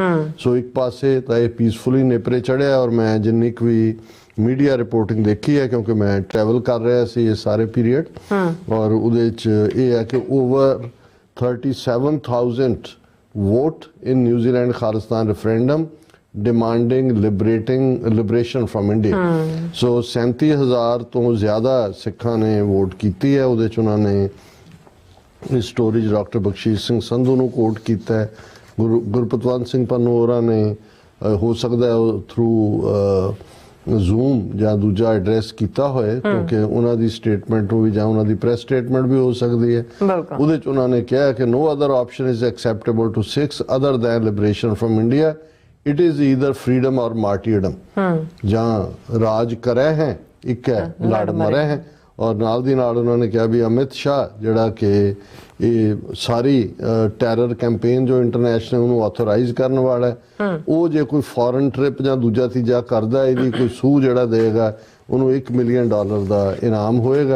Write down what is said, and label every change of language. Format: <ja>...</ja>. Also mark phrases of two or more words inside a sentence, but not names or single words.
<pa>ਸੋ ਇੱਕ ਪਾਸੇ ਤਾਂ ਇਹ ਪੀਸਫੁਲੀ ਨੇਪਰੇ ਚੜਿਆ, ਔਰ ਮੈਂ ਜਿੰਨੀ ਕੁ ਵੀ</pa> <en>media reporting</en> <pa>ਦੇਖੀ ਹੈ, ਕਿਉਂਕਿ ਮੈਂ ਟਰੈਵਲ ਕਰ ਰਿਹਾ ਸੀ ਇਹ ਸਾਰੇ ਪੀਰੀਅਡ, ਔਰ ਉਹਦੇ 'ਚ ਇਹ ਹੈ ਕਿ</pa> <en>over 37,000 vote in New Zealand Khalistan referendum demanding liberation from India।</en> <pa>ਸੋ 37,000 ਤੋਂ ਜ਼ਿਆਦਾ ਸਿੱਖਾਂ ਨੇ ਵੋਟ ਕੀਤੀ ਹੈ। ਉਹਦੇ 'ਚ ਉਹਨਾਂ ਨੇ ਇਸ ਸਟੋਰੀ 'ਚ ਡਾਕਟਰ ਬਖਸ਼ੀਸ਼ ਸਿੰਘ ਸੰਧੂ ਨੂੰ ਕੋਟ ਕੀਤਾ ਹੈ, ਗੁਰਪਤਵੰਤ ਸਿੰਘ ਪੰਨੂ ਹੋਰਾਂ ਨੇ ਹੋ ਸਕਦਾ</pa> <en>through Zoom</en> <pa>ਜਾਂ ਦੂਜਾ ਐਡਰੈਸ ਕੀਤਾ ਹੋਏ, ਕਿਉਂਕਿ ਉਹਨਾਂ ਦੀ ਸਟੇਟਮੈਂਟ ਵੀ ਜਾਂ ਉਹਨਾਂ ਦੀ</pa> <en>press statement</en> <pa>ਵੀ ਹੋ ਸਕਦੀ ਹੈ। ਉਹਦੇ 'ਚ ਉਹਨਾਂ ਨੇ ਕਿਹਾ ਕਿ</pa> <en>no other option is acceptable to Sikhs other than liberation from India। It is either freedom or martyrdom।</en> <pa>ਜਾਂ ਰਾਜ ਕਰੇ ਹੈ ਇੱਕ ਹੈ, ਲੜ ਮਰੇ ਹੈ। ਔਰ ਨਾਲ ਦੀ ਨਾਲ ਉਹਨਾਂ ਨੇ ਕਿਹਾ ਵੀ ਅਮਿਤ ਸ਼ਾਹ ਜਿਹੜਾ ਕਿ ਇਹ ਸਾਰੀ</pa> <en>terror campaign</en> <pa>ਜੋ ਇੰਟਰਨੈਸ਼ਨਲ ਉਹਨੂੰ ਆਥੋਰਾਈਜ਼ ਕਰਨ ਵਾਲਾ ਹੈ, ਉਹ ਜੇ ਕੋਈ</pa> <en>foreign trip</en> <pa>ਜਾਂ ਦੂਜਾ ਤੀਜਾ ਕਰਦਾ, ਇਹਦੀ ਕੋਈ ਸੂਹ ਜਿਹੜਾ ਦੇਗਾ ਉਹਨੂੰ $1 ਮਿਲੀਅਨ ਦਾ ਇਨਾਮ ਹੋਏਗਾ।</pa>